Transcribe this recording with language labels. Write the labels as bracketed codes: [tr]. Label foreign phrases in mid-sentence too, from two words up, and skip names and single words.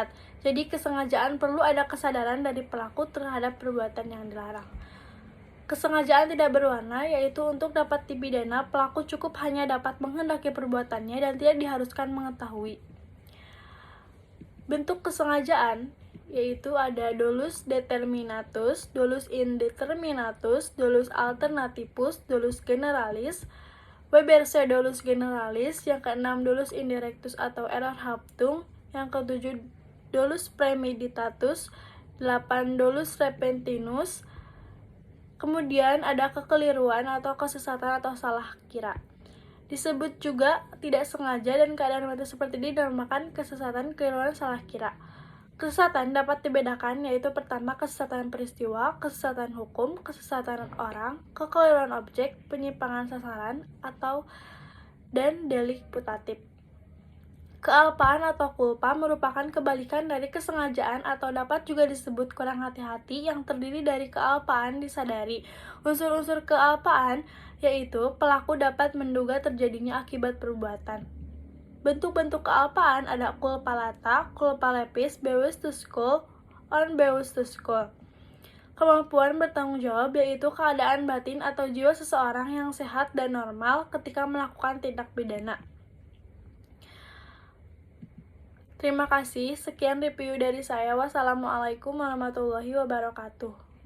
[id] Jadi kesengajaan perlu ada kesadaran dari pelaku terhadap perbuatan yang dilarang. Kesengajaan tidak berwarna, yaitu untuk dapat dipidana, pelaku cukup hanya dapat menghendaki perbuatannya dan tidak diharuskan mengetahui. Bentuk kesengajaan yaitu ada [la] dolus determinatus, dolus indeterminatus, dolus alternativus, dolus generalis, Weberse dolus generalis, [id] yang keenam [la] dolus indirectus atau errorhaftung, [id] yang ketujuh [la] dolus premeditatus, 8 dolus repentinus. [id] Kemudian ada kekeliruan atau kesesatan atau salah kira. Disebut juga tidak sengaja, dan keadaan itu seperti ini dinamakan kesesatan, kekeliruan, salah kira. Kesesatan dapat dibedakan, yaitu pertama kesesatan peristiwa, kesesatan hukum, kesesatan orang, kekeliruan objek, penyimpangan sasaran, dan delik putatif. Kealpaan atau kulpa merupakan kebalikan dari kesengajaan atau dapat juga disebut kurang hati-hati, yang terdiri dari kealpaan disadari. Unsur-unsur kealpaan yaitu pelaku dapat menduga terjadinya akibat perbuatan. Bentuk-bentuk kealpaan ada [la] culpa lata, culpa lepis, [de] bewusst to school, unbewusst to school. [id] Kemampuan bertanggung jawab yaitu keadaan batin atau jiwa seseorang yang sehat dan normal ketika melakukan tindak pidana. Terima kasih, sekian review dari saya. [ar] السلام عليكم ورحمة الله وبركاته.